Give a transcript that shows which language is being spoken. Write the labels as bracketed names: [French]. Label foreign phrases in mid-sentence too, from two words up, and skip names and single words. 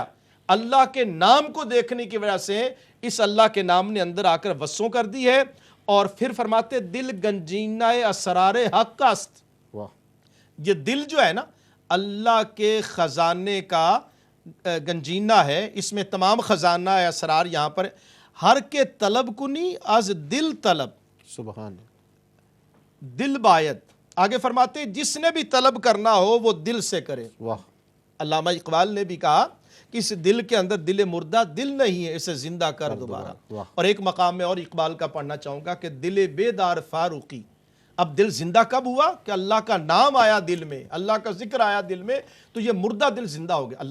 [Urdu] اللہ کے نام کو دیکھنے کی وجہ سے اس اللہ کے نام نے اندر آ کر وسوں کر دی ہے۔ اور پھر فرماتے [Persian] دل گنجینہ اسرار حق است، [Urdu] یہ دل جو ہے نا اللہ کے خزانے کا گنجینہ ہے، اس میں تمام خزانہ اسرار یہاں پر [Persian] ہر کے طلب کنی از دل طلب، [Urdu] سبحان، [Persian] دل باید۔ [Urdu] آگے فرماتے جس نے بھی طلب کرنا ہو وہ دل سے کرے۔ واہ، علامہ اقبال نے بھی کہا کہ اس دل کے اندر دل مردہ دل نہیں ہے، اسے زندہ کر دوبارہ۔ اور ایک مقام میں اور اقبال کا پڑھنا چاہوں گا کہ دل بیدار فاروقی، اب دل زندہ کب ہوا کہ اللہ کا نام آیا دل میں، اللہ کا ذکر آیا دل میں، تو یہ مردہ دل زندہ ہو گیا۔